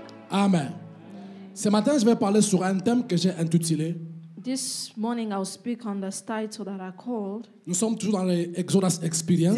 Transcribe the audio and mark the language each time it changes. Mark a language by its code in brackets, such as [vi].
[fr] Amen. Ce matin, je vais parler sur un thème que j'ai intitulé. [en] This morning I'll speak on the title that I called. [fr] Nous sommes toujours dans l'Exodus Experience.